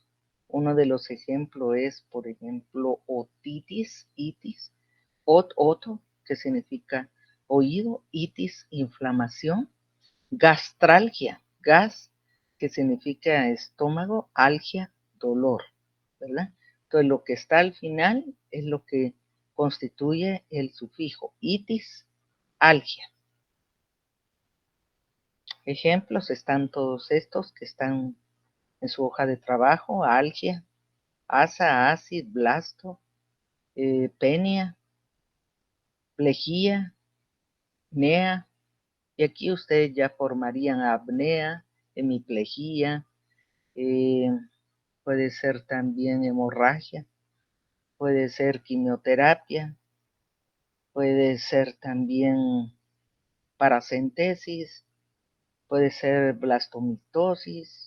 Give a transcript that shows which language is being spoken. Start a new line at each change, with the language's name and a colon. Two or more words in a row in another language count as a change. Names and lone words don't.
Spanish: Uno de los ejemplos es, por ejemplo, otitis, itis, oto, que significa oído, itis, inflamación, gastralgia, gas, que significa estómago, algia, dolor, ¿verdad? Entonces, lo que está al final es lo que constituye el sufijo itis, algia. Ejemplos están todos estos que están en su hoja de trabajo: algia, asa, acid, blasto, penia, plejía, nea, y aquí ustedes ya formarían apnea, hemiplejía, puede ser también hemorragia, puede ser quimioterapia, puede ser también paracentesis, puede ser blastomitosis.